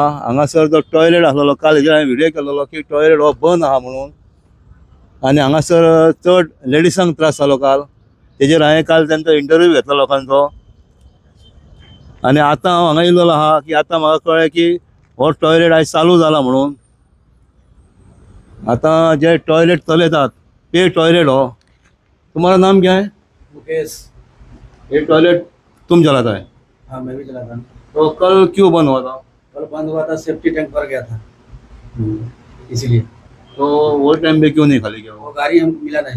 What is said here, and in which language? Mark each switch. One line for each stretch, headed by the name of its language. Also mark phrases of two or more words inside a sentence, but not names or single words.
Konkani: हांगासर जो टॉयलेट आसलेलो काल हेजेर हांवें व्हिडिओ केल्लो की टॉयलेट हो बंद आहा म्हणून, आनी हांगासर चड लेडिसांक त्रास जालो काल। तेजेर हांवें काल तेंचो इंटरव्यू घेतलो लोकांचो, आनी आतां हांव हांगा येयल्लो आहा की आतां म्हाका कळ्ळें की हो टॉयलेट आयज चालू जाला म्हणून। आतां जे टॉयलेट चलयतात
English: pay toilet
Konkani: हो,
Hindi: तुम्हारा नाम क्या है? मुकेश। ये टॉयलेट तुम चलाता है? हाँ, मैं भी चलाता हूँ। तो कल क्यों बंद हुआ था? कल बंद हुआ था,
English: safety tank
Hindi: भर गया था इसलिए। तो वो टाइम पे क्यों नहीं खाली किया? वो गाड़ी हमको मिला नहीं।